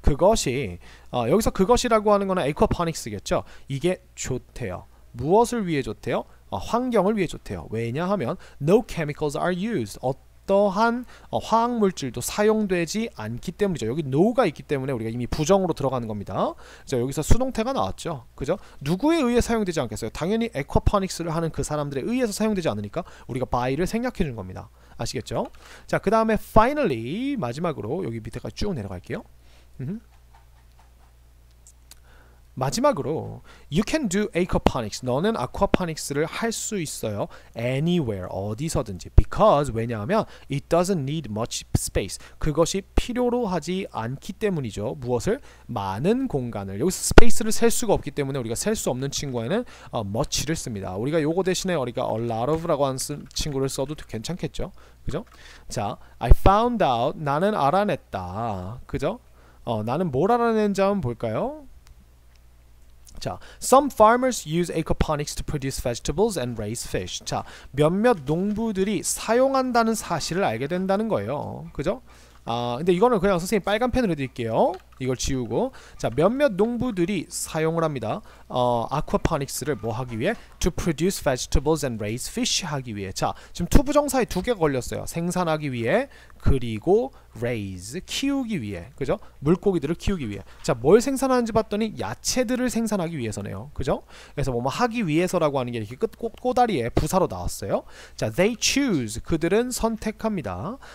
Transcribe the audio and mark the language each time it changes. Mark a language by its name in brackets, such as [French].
[Korean] 그것이 여기서 그것이라고 하는 거는 aquaponics겠죠. 이게 좋대요. 무엇을 위해 좋대요? 환경을 위해 좋대요. 왜냐하면 [English] no chemicals are used. [Korean] 어떠한 화학 물질도 사용되지 않기 때문이죠. 여기 no가 있기 때문에 우리가 이미 부정으로 들어가는 겁니다. 자, 여기서 수동태가 나왔죠. 그죠? 누구에 의해 사용되지 않겠어요? 당연히 aquaponics를 하는 그 사람들에 의해서 사용되지 않으니까 우리가 by를 생략해 준 겁니다. 아시겠죠? 자, 그 다음에 finally 마지막으로 여기 밑에까지 쭉 내려갈게요. 마지막으로 [English] you can do aquaponics. [Korean] 너는 aquaponics를 할 수 있어요. anywhere, 어디서든지. [English] because [Korean] 왜냐하면 [English] it doesn't need much space. [Korean] 그것이 필요로 하지 않기 때문이죠. 무엇을? 많은 공간을. 여기서 space를 셀 수가 없기 때문에 우리가 셀 수 없는 친구에는 much를 씁니다. 우리가 요거 대신에 우리가 [English] a lot of [Korean] 라고 하는 친구를 써도 괜찮겠죠. 그죠? 자, [English] I found out. [Korean] 나는 알아냈다. 그죠? 나는 뭘 알아낸지 한번 볼까요? [English] 자, some farmers use aquaponics to produce vegetables and raise fish. [Korean] 자, 몇몇 농부들이 사용한다는 사실을 알게 된다는 거예요. 그죠? 근데 이거는 그냥 선생님 빨간 펜으로 해드릴게요. 이걸 지우고. 자, 몇몇 농부들이 사용을 합니다. aquaponics를 뭐 하기 위해? [English] To produce vegetables and raise fish [Korean] 하기 위해. 자, 지금 투부정사에 두 개가 걸렸어요. 생산하기 위해, 그리고 raise, 키우기 위해. 그죠? 물고기들을 키우기 위해. 자, 뭘 생산하는지 봤더니 야채들을 생산하기 위해서네요. 그죠? 그래서 뭐 하기 위해서라고 하는 게 이렇게 꼬다리에 부사로 나왔어요. 자, [English] they choose, [Korean] 그들은 선택합니다.